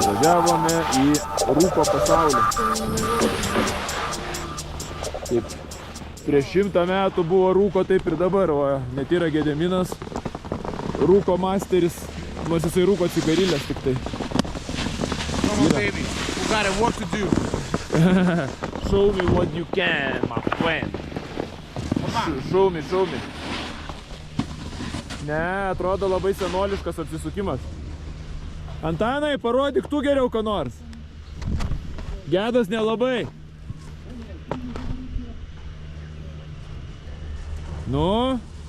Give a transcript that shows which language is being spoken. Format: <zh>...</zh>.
<lt>Važiavome į Rūko pasaulį. Taip, prieš 100 metų buvo Rūko, taip ir dabar, o net yra Gediminas, Rūko masteris, nors jisai Rūko cigarilės tik tai.</lt> <en>Come on, baby. You got work to do. Show me what you can, my friend. Show me.</en> <lt>Ne, atrodo labai senoliškas apsisukimas. Antanai, parodyk tu geriau ką nors. Gedas nelabai. Nu.</lt>